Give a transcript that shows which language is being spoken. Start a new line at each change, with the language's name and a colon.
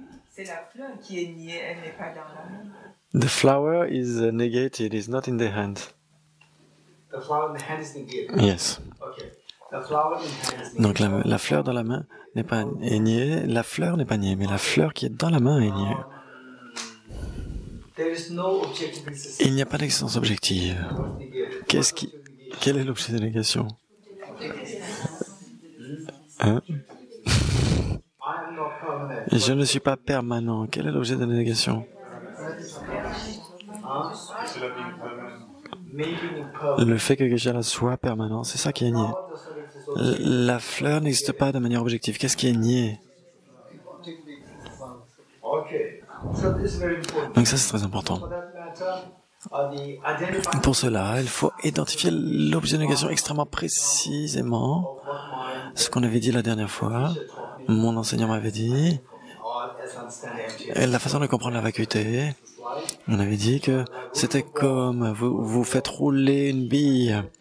French: C'est la fleur qui est niée, elle n'est pas dans la main.
English: The flower is negated, is not in the hand. The flower in the hand is negated. Yes. Okay. The flower in the hand is negated.
French: Donc la fleur dans la main n'est pas niée, la fleur n'est pas niée, mais la fleur qui est dans la main est niée.
English: There is no objective existence.
French: Il n'y a pas d'existence objective. Quel est l'objet de négation? Hein?
English: I am not permanent.
French: Je ne suis pas permanent. Quel est l'objet de négation?
English: Maybe impermanent.
French: Le fait que Geshe-la soit permanent, c'est ça qui est nié. La fleur n'existe pas de manière objective. Qu'est-ce qui est nié?
English: Okay. So this is very important.
French: Donc ça, c'est très important.
English: For that matter, the identifying
French: Pour cela, il faut identifier l'objet de négation extrêmement précisément.
English: of what my
French: Ce qu'on avait dit la dernière fois, mon enseignant m'avait dit,
English: or as understand MTS
French: et la façon de comprendre la vacuité, on avait dit que c'était comme vous faites rouler une bille.